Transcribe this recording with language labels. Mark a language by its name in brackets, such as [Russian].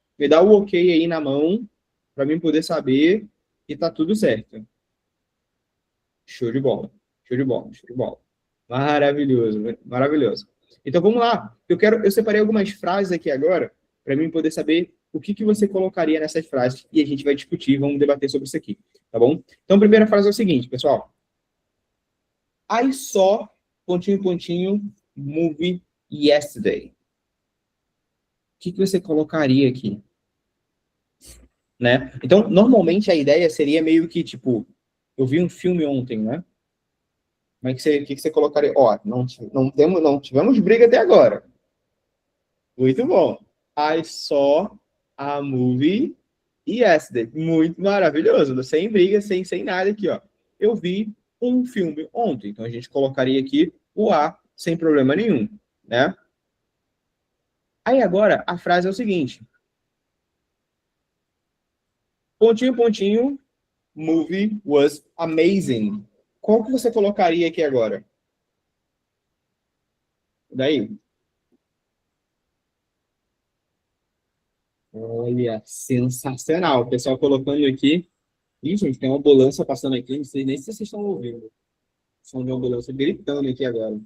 [Portuguese] Me dá o ok aí na mão, para mim poder saber que tá tudo certo. Show de bola. Show de bola, show de bola. Maravilhoso, maravilhoso. Então vamos lá. Eu separei algumas frases aqui agora para mim poder saber o que você colocaria nessas frases e a gente vai discutir, vamos debater sobre isso aqui, tá bom? Então a primeira frase é o seguinte, pessoal. [English] I saw, [Portuguese] pontinho, pontinho, [English] movie yesterday. [Portuguese] O que você colocaria aqui? Né? Então, normalmente a ideia seria meio que, tipo, eu vi um filme ontem, né? Como é que você colocaria? Não tivemos briga até agora. Muito bom. [English] I saw a movie yesterday. [Portuguese] Muito maravilhoso. Sem briga, sem nada aqui, ó. Eu vi um filme ontem. Então, a gente colocaria aqui o a sem problema nenhum, né? Aí, agora, a frase é o seguinte. Pontinho, pontinho, [English] movie was amazing. [Portuguese] Qual que você colocaria aqui agora? Daí? Olha, sensacional. O pessoal colocando aqui. Ih, gente, tem uma ambulância passando aqui. Não sei nem se vocês estão ouvindo. Som de uma ambulância gritando aqui agora.